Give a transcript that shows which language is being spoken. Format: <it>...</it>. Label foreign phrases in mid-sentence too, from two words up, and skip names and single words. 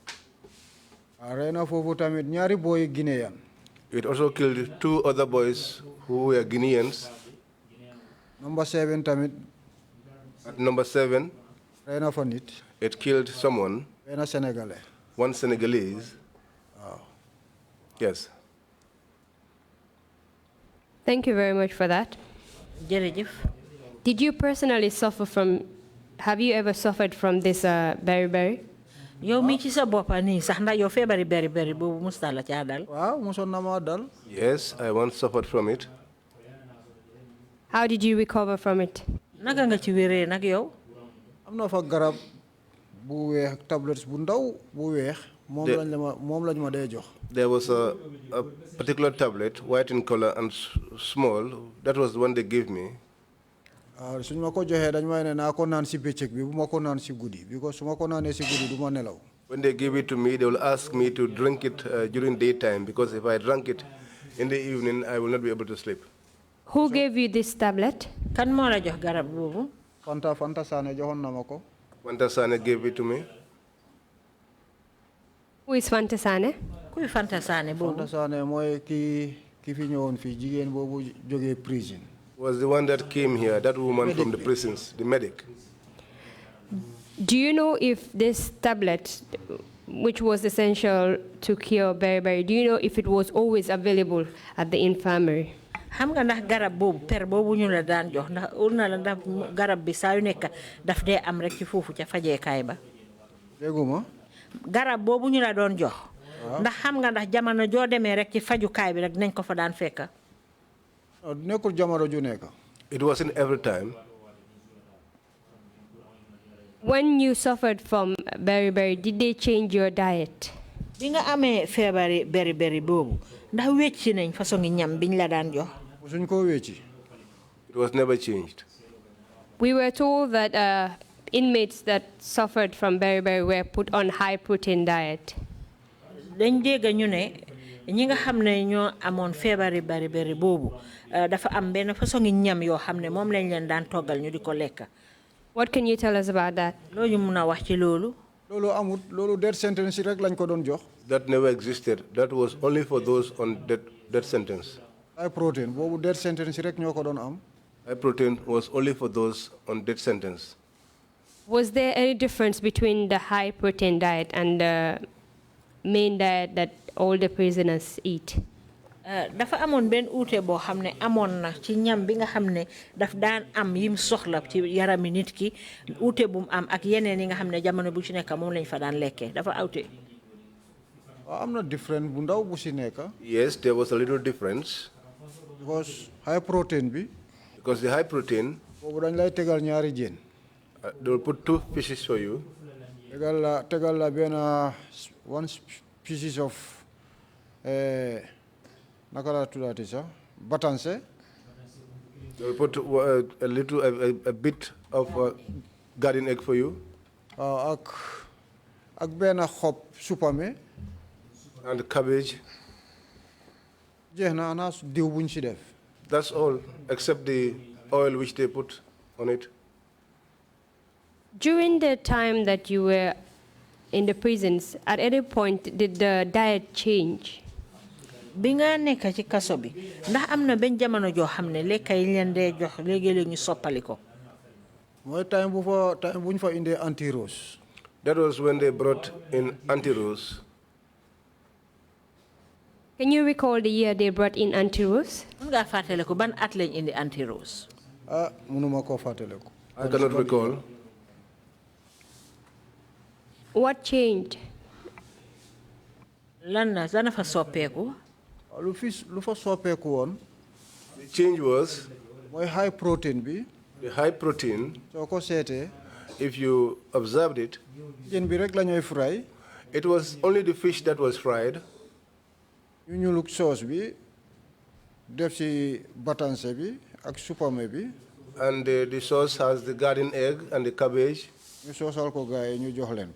<wo>Rey na foofu tamit ñaari boy Guinean.</wo> <en>It also killed 2 other boys who were Guineans.</en> <wo>Number 7 tamit.</wo> <en>At number 7,</en> <wo>rey na fa nit.</wo> <en>It killed someone.</en> <wo>Benn Senegalese.</wo> <en>One Senegalese. Yes. Thank you very much for that. Did you personally suffer from, have you ever suffered from this beriberi?</en> <wo>Yow mi ci sa bop ni sax na yow febari beriberi bobu musta la ci dal. Waaw muson na ma dal.</wo> <en>Yes, I once suffered from it. How did you recover from it?</en> <wo>Naka nga ci wéré nak yow? Am na fa garab bu weex tablets bu ndaw bu weex moom lañ ma dee jox.</wo> <en>There was a particular tablet, white in color and small. That was the one they gave me.</en> <wo>Suñ ma ko joxee dañ may ne naa ko naan si bëccëg bi bu ma ko naan si guddi because su ma ko naanee si guddi du ma nelaw.</wo> <en>When they give it to me, they will ask me to drink it during daytime because if I drank it in the evening, I will not be able to sleep. Who gave you this tablet?</en> <wo>Kan mo la jox garab bobu? Fanta Sane joxoon na ma ko.</wo> <en>Fanta Sane gave it to me. Who is Fanta Sane?</en> <wo>Kuy Fanta Sane bobu? Fanta Sane mooy ki fi ñëwoon fii jigéen boobu jógee prison.</wo> <en>Was the one that came here, that woman from the prisons, the medic. Do you know if this tablet, which was essential to cure beriberi, do you know if it was always available at the infirmary?</en> <wo>Xam nga ndax garab bobu per bobu ñu la daan jox ndax urna la ndax garab bi saa yu nekk daf dee am rek ci foofu ca fajeekaay ba. Dégguma. Garab bobu ñu la doon jox. Ndax xam nga ndax jamono joo demee rek ci fajukaay bi rek nañ ko fa daan fekk. Nekkul jamono ju nekk.</wo> <en>It wasn't every time. When you suffered from beriberi, did they change your diet?</en> <wo>Bi nga amee feebari beriberi boobu ndax wecci nañ façon ñam biñ la daan jox. Suñ ko wecci.</wo> <en>It was never changed. We were told that inmates that suffered from beriberi were put on high protein diet.</en> <wo>Dañ dégg ñu ne ñi nga xam ne ñoo amoon feebari beriberi boobu dafa am benn façon ñam yoo xam ne moom lañ leen daan toggal ñu di ko lekk.</wo> <en>What can you tell us about that?</en> <wo>Loolu mun a wax ci loolu. Loolu amut loolu</wo> <en>death sentence</en> <wo>rek lañ ko doon jox.</wo> <en>That never existed. That was only for those on death sentence. High protein</en> <wo>boobu</wo> <en>death sentence</en> <wo>rek ñoo ko doon am.</wo> <en>High protein was only for those on death sentence. Was there any difference between the high protein diet and the main diet that all the prisoners eat?</en> <wo>Dafa amoon benn uute boo xam ne amoon na ci ñam bi nga xam ne daf daan am yim soxla ci yarami nit ki uute bu mu am ak yeneen yi nga xam ne jamono bu ci nekk moom lañ fa daan lekkee dafa awte. Am na difference bu ndaw bu ci nekk.</wo> <en>Yes, there was a little difference. Because high protein bi. Because the high protein.</en> <wo>Boobu dañ lay tegal ñaari jën.</wo> <en>They will put 2 fishes for you.</en> <wo>Tegal la benn</wo> <en>one pieces of</en> <wo>naka la tuddaati sax batanse.</wo> <en>They will put a bit of garden egg for you.</en> <wo>ak benn xob supame.</wo> <en>And cabbage.</en> <wo>jeex na ana diw buñ ci def.</wo> <en>That's all, except the oil which they put on it. During the time that you were in the prisons, at any point did the diet change?</en> <wo>Bi nga nekk ci kaso bi ndax am na benn jamono joo xam ne lekk yi leen dee jox léegi-léegi ñu soppali ko. mooy time buñ fa indee anti-rose.</wo> <en>That was when they brought in anti-rose. Can you recall the year they brought in anti-rose?</en> <wo>Mun nga fàttaliku ban at lañ indi anti-rose? Mënuma koo fàttaliku.</wo> <en>I cannot recall. What changed?</en> <wo>Lan zana fa soppeku. Lu fa soppeku won.</wo> <en>The change was high protein bi. The high protein.</en> <wo>So ko sété.</wo> <en>If you observed it,</en> <wo>jën bi rek lañoy fry.</wo> <en>It was only the fish that was fried.</en> <wo>ñu look sauce bi def ci batanse bi ak supame bi.</wo> <en>And the sauce has the garden egg and the cabbage.</en> <wo>ñu soosal ko gaay ñu jox leen ko.</wo>